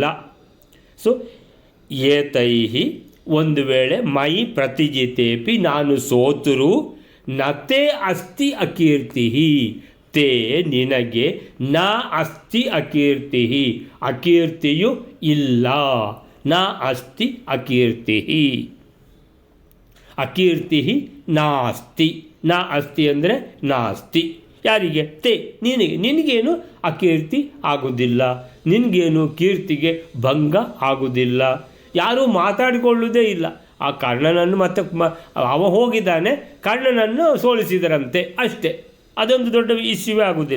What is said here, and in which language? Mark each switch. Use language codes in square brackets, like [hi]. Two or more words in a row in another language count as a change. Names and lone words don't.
[sa] ಸೊ ಏತೈಹಿ, [kn] ಒಂದು ವೇಳೆ [sa] ಮೈ ಪ್ರತಿಜಿತೇಪಿ, [kn] ನಾನು ಸೋತರು, [sa] ನತೆ ಅಸ್ತಿ ಅಕೀರ್ತಿ, ತೇ ನಿನಗೆ, ನ ಅಸ್ತಿ ಅಕೀರ್ತಿ, [kn] ಅಕೀರ್ತಿಯು ಇಲ್ಲ. [sa] ನ ಅಸ್ತಿ ಅಕೀರ್ತಿ, ಅಕೀರ್ತಿ ನಾಸ್ತಿ, ನ ಅಸ್ತಿ ಅಂದರೆ ನಾಸ್ತಿ. ಯಾರಿಗೆ? [kn] ತೇ, ನಿನಗೇನು ಅಕೀರ್ತಿ ಆಗುವುದಿಲ್ಲ, ನಿನಗೇನು ಕೀರ್ತಿಗೆ ಭಂಗ ಆಗುವುದಿಲ್ಲ. ಯಾರೂ ಮಾತಾಡಿಕೊಳ್ಳುವುದೇ ಇಲ್ಲ. ಆ ಕರ್ಣನನ್ನು ಮತ್ತೆ ಅವ ಹೋಗಿದ್ದಾನೆ, ಕರ್ಣನನ್ನು ಸೋಲಿಸಿದರಂತೆ ಅಷ್ಟೇ, ಅದೊಂದು ದೊಡ್ಡ ಇಶ್ಯೂವೇ ಆಗುವುದಿಲ್ಲ.